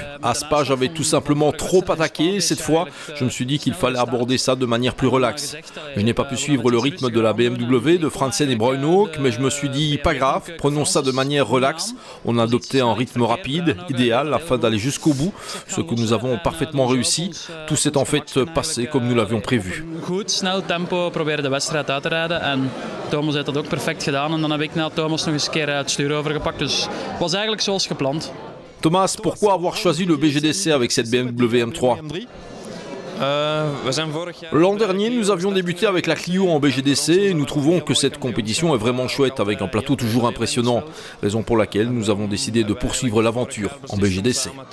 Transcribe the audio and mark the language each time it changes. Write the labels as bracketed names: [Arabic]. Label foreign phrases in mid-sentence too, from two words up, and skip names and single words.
[French] À Spa, j'avais tout simplement trop attaqué. Cette fois, je me suis dit qu'il fallait aborder ça de manière plus relaxe. Je n'ai pas pu suivre le rythme de la BMW, de Fransen et Bruynhoek, mais je me suis dit, pas grave, prenons ça de manière relaxe. On a adopté un rythme rapide, idéal, afin d'aller jusqu'au bout, ce que nous avons parfaitement réussi. Tout s'est en fait passé comme nous l'avions prévu. [Dutch] Thomas heeft dat ook perfect gedaan en dan heb ik na Thomas nog eens een keer het stuur overgepakt. Dus het was eigenlijk zoals gepland. [French] Thomas, pourquoi avoir choisi le BGDC avec cette BMW M3 ? L'an dernier, nous avions débuté avec la Clio en BGDC et nous trouvons que cette compétition est vraiment chouette avec un plateau toujours impressionnant. Raison pour laquelle nous avons décidé de poursuivre l'aventure en BGDC.